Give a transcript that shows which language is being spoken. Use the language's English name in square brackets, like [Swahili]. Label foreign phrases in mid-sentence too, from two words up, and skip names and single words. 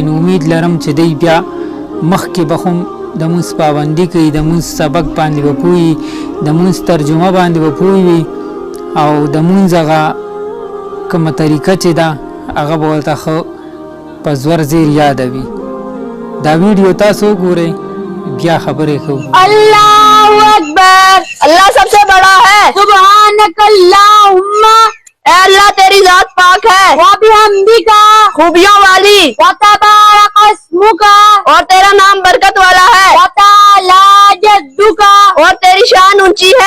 [Pashto] نو امید لرم چې دی بیا مخکې به هم د مونځ پابندي کوي، د مونځ سبق باندې به پوهوي، د مونځ ترجمه باندې به پوهوي او د مونځ هغه کومه طریقه چې ده هغه به ورته ښه په زور زیر یادوي. دا ویډیو تاسو وګورئ بیا خبرې کوو. [Arabic] اللہ اکبر، [Urdu] اللہ سب سے بڑا ہے. [Arabic] سبحانک اللہم، [Urdu] اے اللہ تیری ذات پاک ہے. وبحمدک، خوبیوں والی. [Arabic] وتبارک اسمک، [Urdu] اور تیرا نام برکت والا ہے. [Arabic] وتعالی جدک، [Urdu] اور تیری شان اونچی ہے.